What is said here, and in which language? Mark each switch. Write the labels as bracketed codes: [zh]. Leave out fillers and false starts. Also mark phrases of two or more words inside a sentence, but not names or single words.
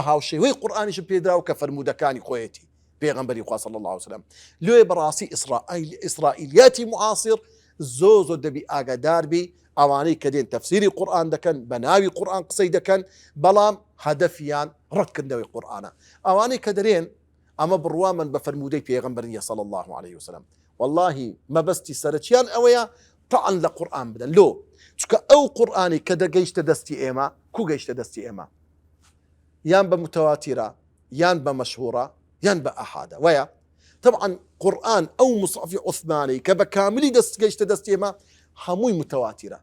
[ckb] هاوشێوەی قورئانیشم پێدراوە کە فەرموودەکانی خۆیەتی پێغەمبەری خوا [ar] صلی الله عليه وسلم [ckb] لۆیە بەڕاستی ئیسرائیلیاتی معاصر زۆر دەبی ئاگادار بی ئەوانەی کە دێن تەفسیری قورئان دەکەن بە ناوی قورئان قسەی دەکەن بەڵام هەدەفیان ڕەتکردنەوەی قورئانە ئەوانەی کە دەرێن ئەمە بڕوامن بە فەرموودەی پێغەمبەر نییە [ar] صلی الله عليه وسلم [ckb] والله مەبەستی سەرەکیان ئەوەیە طعن لە قورئان بدەن لۆ چکە ئەو قورئانی کە دەگەیشتە دەستی ئێمە کو گەیشتە دەستی ئێمە یان بە متەواتیرە یان بە مەشهوورە یان بە ئەحادە وایە طبعا قورئان ئەو مصحفی عوسمانی کە بە کاملی گەیشتە دەستی ئێمە هەمووی متەواتیرە